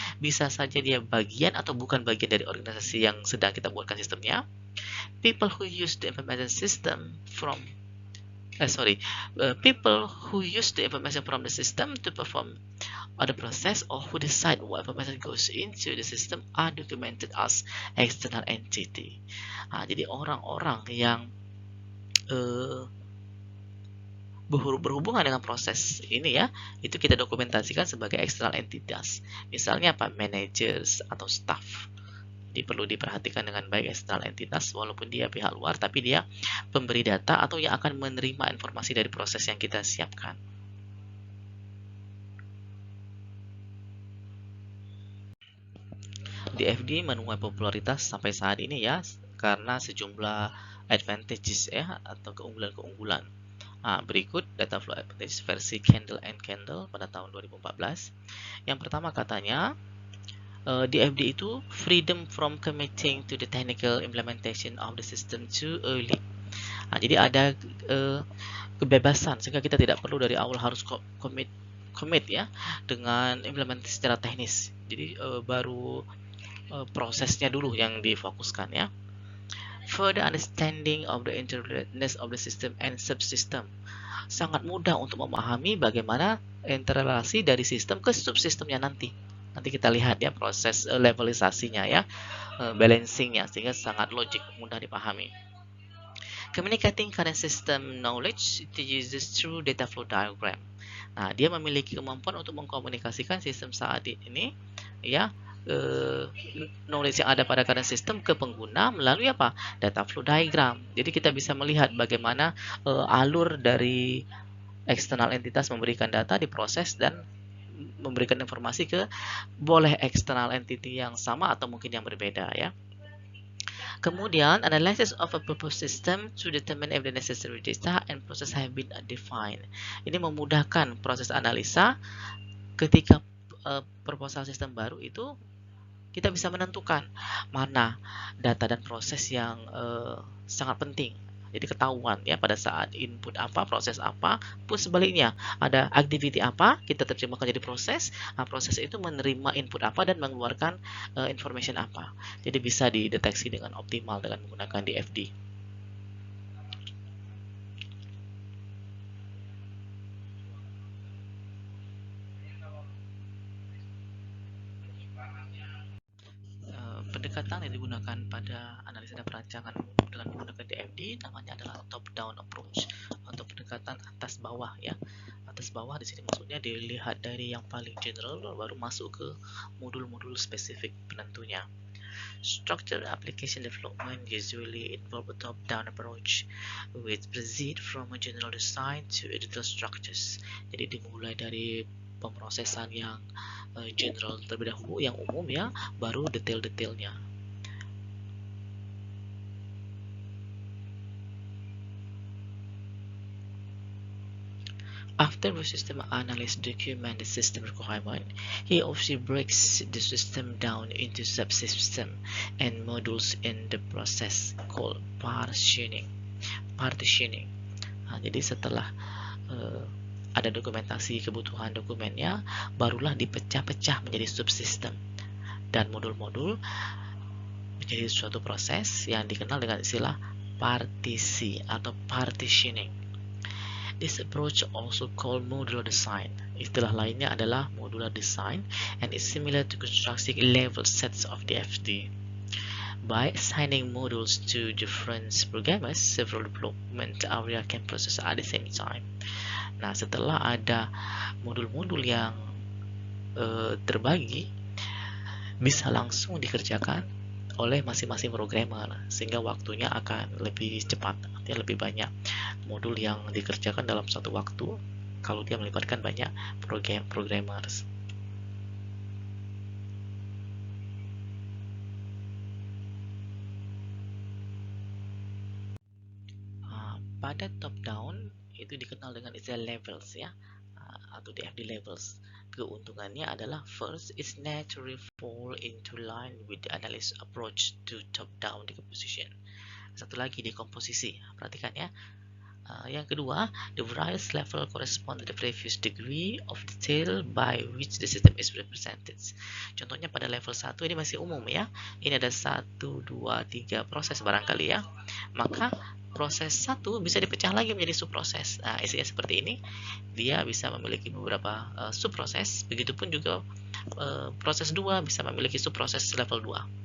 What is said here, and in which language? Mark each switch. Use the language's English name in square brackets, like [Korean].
[Indonesian] Bisa saja dia bagian atau bukan bagian dari organisasi yang sedang kita buatkan sistemnya. [English] People who use the information system from people who use the information from the system to perform other process or who decide what information goes into the system are documented as external entity. [Indonesian] Nah, jadi orang-orang yang berhubungan dengan proses ini ya, itu kita dokumentasikan sebagai external entitas. Misalnya apa? Managers atau staff. Jadi perlu diperhatikan dengan baik external entitas, walaupun dia pihak luar, tapi dia pemberi data atau yang akan menerima informasi dari proses yang kita siapkan. DFD menuai popularitas sampai saat ini ya, karena sejumlah advantages ya, atau keunggulan-keunggulan. Nah, berikut data flow advantage versi Candle and Candle pada tahun 2014. Yang pertama katanya, [English] DFD itu freedom from committing to the technical implementation of the system too early. [Indonesian] Nah, jadi ada kebebasan sehingga kita tidak perlu dari awal harus commit ya dengan implementasi secara teknis. Jadi baru prosesnya dulu yang difokuskan ya. [English] Further understanding of the interrelatedness of the system and subsystem. [Indonesian] Sangat mudah untuk memahami bagaimana interrelasi dari sistem ke subsistemnya nanti. Nanti kita lihat ya proses levelisasinya ya, balancingnya, sehingga sangat logik, mudah dipahami. [English] Communicating current system knowledge to users through data flow diagram. [Indonesian] Nah, dia memiliki kemampuan untuk mengkomunikasikan sistem saat ini ya, knowledge yang ada pada current system ke pengguna melalui apa? Data flow diagram. Jadi kita bisa melihat bagaimana alur dari eksternal entitas memberikan data, diproses dan memberikan informasi ke boleh eksternal entity yang sama atau mungkin yang berbeda ya. [English] Kemudian analysis of a proposed system to determine if the necessary data and process have been defined. [Indonesian] Ini memudahkan proses analisa ketika proposal sistem baru itu kita bisa menentukan mana data dan proses yang sangat penting. Jadi ketahuan ya pada saat input apa, proses apa, pun sebaliknya ada activity apa, kita terjemahkan jadi proses. Nah, proses itu menerima input apa dan mengeluarkan information apa. Jadi bisa dideteksi dengan optimal dengan menggunakan DFD. Pendekatan pendekatan yang digunakan pada analisis dan perancangan dengan menggunakan DFD namanya adalah top-down approach atau pendekatan atas bawah ya. Atas bawah di sini maksudnya dilihat dari yang paling general baru masuk ke modul-modul spesifik penentunya. [English] Structured application development usually involve a top-down approach, which proceed from a general design to detailed structures. [Indonesian] Jadi dimulai dari pemrosesan yang general terlebih dahulu, yang umum ya, baru detail-detailnya. [English] After the system analyst document the system requirement, he or she breaks the system down into subsystem and modules in the process called partitioning. [Indonesian] Jadi setelah ada dokumentasi kebutuhan dokumennya, barulah dipecah-pecah menjadi subsistem dan modul-modul menjadi suatu proses yang dikenal dengan istilah partisi atau partitioning. [English] This approach also called modular design. [Indonesian] Istilah lainnya adalah [English] modular design and is similar to constructing level sets of DFD. By assigning modules to different programmers, several development areas can process at the same time. [Indonesian] Nah, setelah ada modul-modul yang terbagi, bisa langsung dikerjakan oleh masing-masing programmer, sehingga waktunya akan lebih cepat, artinya lebih banyak modul yang dikerjakan dalam satu waktu kalau dia melibatkan banyak programmers. Pada top down itu dikenal dengan istilah levels ya, atau DFD levels. Keuntungannya adalah [English] first, it's naturally fall into line with the analysis approach to top down decomposition. [Indonesian] Satu lagi, dekomposisi, perhatikan ya. Yang kedua, [English] the various level correspond to the previous degree of detail by which the system is represented. [Indonesian] Contohnya pada level 1 ini masih umum ya. Ini ada 1, 2, 3 proses barangkali ya. Maka proses 1 bisa dipecah lagi menjadi subproses. Nah, isinya seperti ini. Dia bisa memiliki beberapa subproses. Begitupun juga proses 2 bisa memiliki subproses level 2.